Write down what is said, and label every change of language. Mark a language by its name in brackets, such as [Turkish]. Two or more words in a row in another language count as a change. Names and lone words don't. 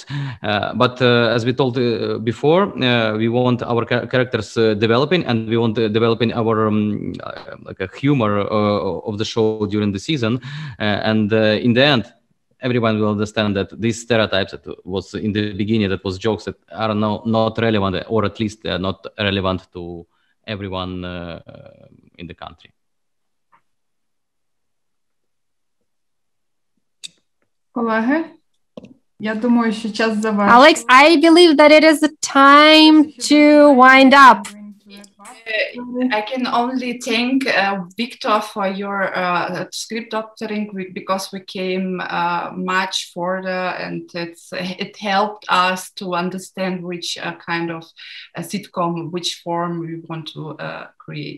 [English] But as we told before, we want our characters developing, and we want developing our like a humor of the show during the season. And in the end, everyone will understand that these stereotypes that was in the beginning, that was jokes that are not relevant, or at least not relevant to everyone in the country. [Ukrainian] Колеги, я думаю, що час завершити. [English] Alex, I believe that it is the time to wind up. I can only thank Victor for your script doctoring, because we came much further, and it helped us to understand which kind of sitcom, which form we want to create.